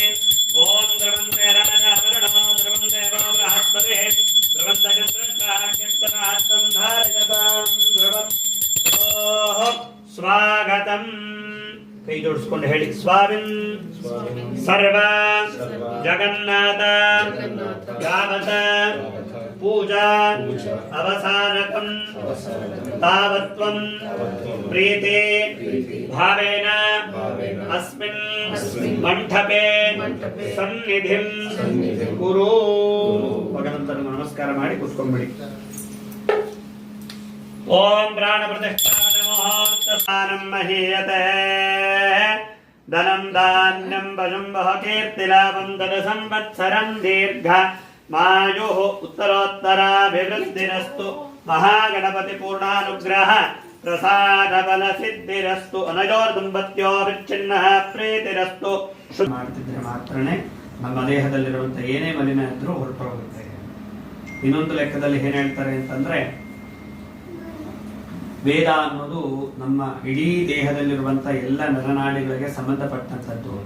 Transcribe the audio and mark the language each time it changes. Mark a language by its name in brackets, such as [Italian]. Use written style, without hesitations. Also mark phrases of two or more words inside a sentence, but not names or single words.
[Sanskrit] ಓಂ ಧ್ರುವಂತೆ ರಾಜಾವರಣೋ ಧ್ರುವಂತೆ ನೋ ಬೃಹಸ್ಪತಿ ಧ್ರುವಂತ ಚಂದ್ರಸ್ತಾಕ್ಷರಾಸ್ತಂ ಧಾರಯತಾಂ ಧ್ರುವಂ. [Kannada] ಸ್ವಾಗತಂ. ಕೈ ಜೋಡಿಸ್ಕೊಂಡು ಹೇಳಿ. [Sanskrit] ಸ್ವಾಮಿನ್ ಸರ್ವ ಜಗನ್ನಾಥ ಯಾವತ पूजा अवसानकं तावत्त्वं प्रीते भावेन अस्मिन् मण्डपे सन्निधिं कुरु। [Kannada] भगवन्तನಿಗೆ ನಮಸ್ಕಾರ ಮಾಡಿ ಕೂತ್ಕೊಂಡ್ಬಿಡಿ। [Sanskrit] ओम प्राण प्रतिष्ठान मुहूर्तस्थानं महीयते धनं धान्यं वशं वह कीर्तिलाभं धनसंवत्सरं दीर्घमायुः उत्तरोत्तराभिवृद्धिरस्तु महागणपति पूर्णानुग्रह प्रसादबलसिद्धिरस्तु अनयोर्दुम्बत्योर्विच्छिन्नः प्रीतिरस्तु। [Kannada] ಮಾಡ್ತಿದ್ರೆ ಮಾತ್ರನೇ ನಮ್ಮ ದೇಹದಲ್ಲಿರುವಂತ ಏನೇ ಮಲಿನ ಇದ್ರೂ ಹೊರಟೋಗುತ್ತೆ। ಇನ್ನೊಂದು ಲೆಕ್ಕದಲ್ಲಿ ಏನ್ ಹೇಳ್ತಾರೆ ಅಂತಂದ್ರೆ ವೇದ ಅನ್ನೋದು ನಮ್ಮ ಇಡೀ ದೇಹದಲ್ಲಿರುವಂತ ಎಲ್ಲ ನರನಾಡಿಗಳಿಗೆ ಸಂಬಂಧಪಟ್ಟಂತದ್ದು ಅಂತ।